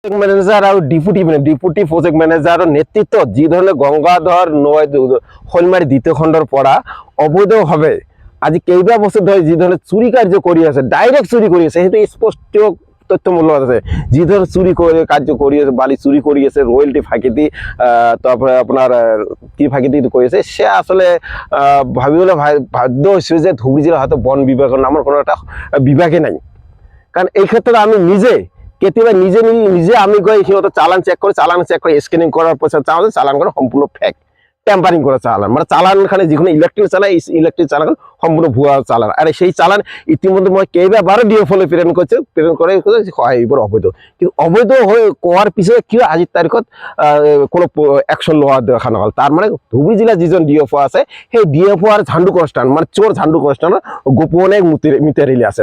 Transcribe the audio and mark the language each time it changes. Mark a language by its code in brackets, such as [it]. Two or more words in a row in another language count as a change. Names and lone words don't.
[en] project manager [as] আৰু [en] deputy project manager [as] নেতৃত্বত যি ধৰণে গংগাধৰ নৈ শৈলমাৰী দ্বিতীয় খণ্ডৰ পৰা অবৈধভাৱে আজি কেইবা বছৰ ধৰি যি ধৰণে চুৰি কাৰ্য কৰি আছে, ডাইৰেক্ট চুৰি কৰি আছে, সেইটো স্পষ্ট তথ্যমূলক আছে। যি ধৰণে চুৰি কাৰ্য কৰি আছে, বালি চুৰি কৰি আছে, ৰয়েলটি ফাঁকি দি [bn] তারপরে আপনার কি [as] ফাঁকি দি কৰি আছে, সে আসলে ভাবিবলৈ বাধ্য হৈছোঁ যে ধুবুৰী জিলাৰ হয়তো বন বিভাগৰ নামৰ কোনো এটা বিভাগে নাই। কাৰণ এই ক্ষেত্ৰত আমি কেতিয়াবা নিজে আমি গৈ সিহঁতৰ চালান চেক কৰি স্কেনিং কৰাৰ পিছত চাওঁ যে চালানখন সম্পূৰ্ণ ফেক, [bn] টেম্পারিং করা চালান, মানে চালানখানে যিকোনো ইলেকট্রিক চালান, এই ইলেকট্রিক চালান সম্পূর্ণ ভুয়া চালান। [as] আর সেই চালান ইতিমধ্যে মই কেইবাবাৰো ডিএফঅলৈ প্ৰেৰণ কৰে হয় এইবোৰ অবৈধ। কিন্তু অবৈধ হৈ কোৱাৰ পিছত কিয় আজিৰ তাৰিখত কোনো একশ্যন লোৱা দেখা নহ'ল? তাৰ মানে ধুবুৰী জিলাৰ যিজন ডিএফঅ আছে, সেই ডিএফঅ আৰু ঝাণ্ডু কনষ্টান মানে চোৰ ঝাণ্ডু কনষ্টানৰ গোপনে মিতাৰিলে আছে।